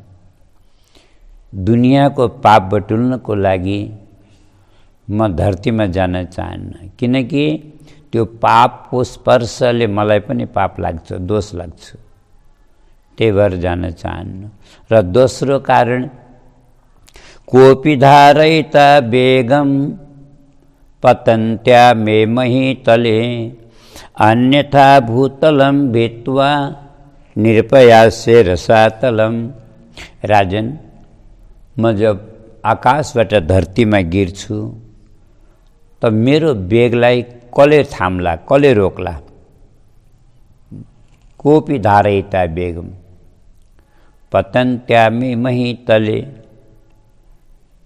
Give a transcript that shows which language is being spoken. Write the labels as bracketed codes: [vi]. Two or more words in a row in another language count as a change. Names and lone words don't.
[ne] दुनियाँको पाप बटुल्नको लागि म धरतीमा जान चाहन्न, किनकि त्यो पापको स्पर्शले मलाई पनि पाप लाग्छ, दोष लाग्छ। त्यही भएर जान चाहन्न। र दोस्रो कारण, [sa] कोपी धारयिता बेगम पतन्त्या मे मही तले अन्यथा भूतलम भित्वा निर्पयास्य रसातलम। [ne] राजन, म जब आकाशबाट धरतीमा गिर्छु त मेरो बेगलाई कसले थाम्ला, कसले रोक्ला? [sa] कोपी धारयिता बेगम पतन्त्यामी मही तले।